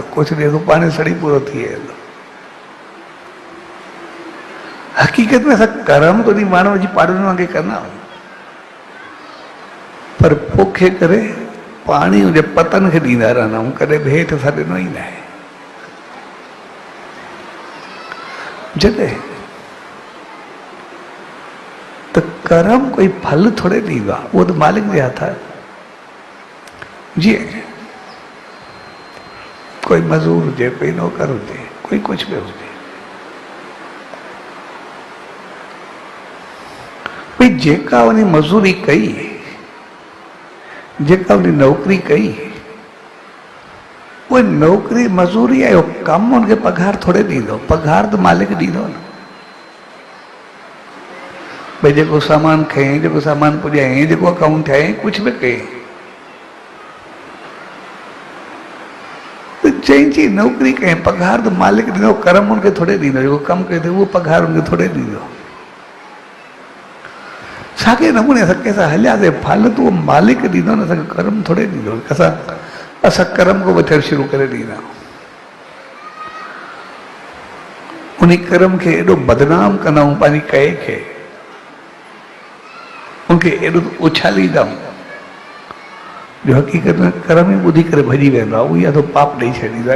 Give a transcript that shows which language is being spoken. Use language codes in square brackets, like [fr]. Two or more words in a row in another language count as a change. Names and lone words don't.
[sd] कुझु ॾे थो पाणी सड़ी पूरो थी वेंदो। हक़ीक़त में असां कर्म तो ॾींहुं वण विझी पाड़नि वांगुरु कंदा आहियूं, पर पोखे करे पाणी हुनजे पतनि खे ॾींदा रहंदा आहियूं, कॾहिं बि हेठि असां ॾिनो ई न आहे। जॾहिं त कर्म कोई फल थोड़े ॾींदो आहे, उहो त मालिक जे हथ आहे। जीअं कोई मज़दूर हुजे, कोई नौकर हुजे, कोई कुछ भी हुजे, भाई जेका उन मज़दूरी कई, जेका उन नौकरी कई, वो नौकरी मज़दूरी है, कम उनके पगार थोड़े ॾींदो, पगार तो मालिक ॾींदो न। भाई जेको सामान खयईं, जेको सामान पुॼायईं, जेको अकाउंट ठायईं, कुछ भी कयईं, चई नौकरी कयईं, पगार तो मालिक ॾींदो, कर्म उनके थोड़े ॾींदो, जेको कमु कयो अथई उहो पगार उनके थोड़े ॾींदो। साॻे नमूने असां कंहिंसां हलियासीं, फल तो मालिक ॾींदो न, असांखे कर्म थोड़े ॾींदो। असां कर्म को वठणु शुरू करे ॾींदा आहियूं, उन कर्म खे एॾो बदनाम कंदा आहियूं, पंहिंजी कए खे उनखे एॾो उछालींदा आहियूं जो हक़ीक़त में कर्म ई ॿुधी करे भॼी वेंदो आहे, उहो या तो पाप ॾेई छॾींदो आहे।